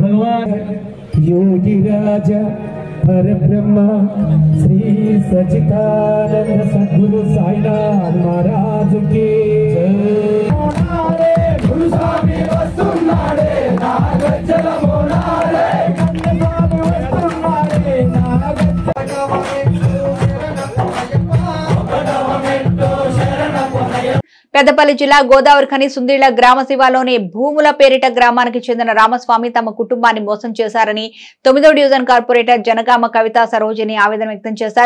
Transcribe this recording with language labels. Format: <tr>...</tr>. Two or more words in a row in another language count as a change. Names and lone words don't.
<hi>भगवान योगी राजा परब्रह्म श्री सच्चिदानंद सद्गुरु साईनाथ महाराज की</hi> <te>గురు స్వామి వస్తున్నాడే నాగచల మోనాడే స్వామి వస్తున్నాడే పెద్దపల్లి జిల్లా గోదావరి ఖని సుందిళ్ల గ్రామ శివాలోని భూముల పేరిట గ్రామానికి చెందిన రామస్వామి తమ కుటుంబాన్ని మోసం చేశారని 9వ డివిజన్ కార్పొరేటర్ జనగామ కవిత సరోజిని ఆవేదన వ్యక్తం చేశారు.</te>